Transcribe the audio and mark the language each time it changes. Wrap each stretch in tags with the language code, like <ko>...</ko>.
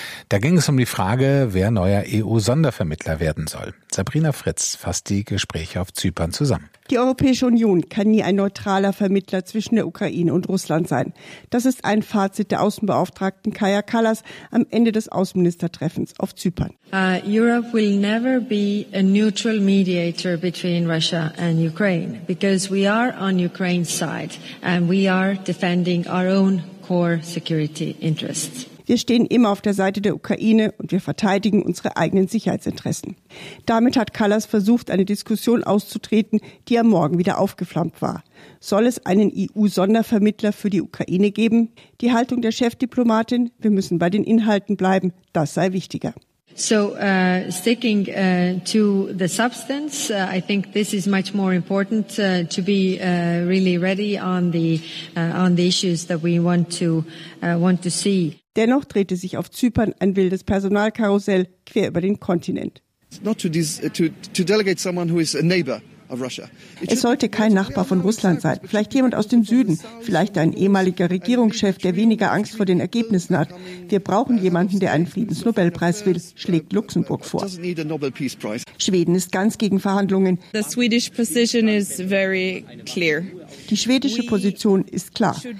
<de>Da ging es um die Frage, wer neuer EU-Sondervermittler werden soll. Sabrina Fritz fasst die Gespräche auf Zypern zusammen. Die Europäische Union kann nie ein neutraler Vermittler zwischen der Ukraine und Russland sein. Das ist ein Fazit der Außenbeauftragten Kaya Kallas am Ende des Außenministertreffens auf Zypern.</de> <en>Europe will never be a neutral mediator between Russia and Ukraine, because we are on Ukraine's side and we are defending our own core security interests.</en> <de>Wir stehen immer auf der Seite der Ukraine und wir verteidigen unsere eigenen Sicherheitsinteressen. Damit hat Kallas versucht, eine Diskussion auszutreten, die am Morgen wieder aufgeflammt war. Soll es einen EU-Sondervermittler für die Ukraine geben? Die Haltung der Chefdiplomatin, wir müssen bei den Inhalten bleiben, das sei wichtiger.</de> <en>So sticking to the substance, I think this is much more important to be really ready on the issues that we want to see.</en> <de>Dennoch drehte sich auf Zypern ein wildes Personalkarussell quer über den Kontinent.</de> <en>Not to delegate someone who is a neighbor of Russia.</en> <de>Es sollte kein Nachbar von Russland sein, vielleicht jemand aus dem Süden, vielleicht ein ehemaliger Regierungschef, der weniger Angst vor den Ergebnissen hat. Wir brauchen jemanden, der einen Friedensnobelpreis will, schlägt Luxemburg vor. Schweden ist ganz gegen Verhandlungen. Die schwedische Position ist klar.</de>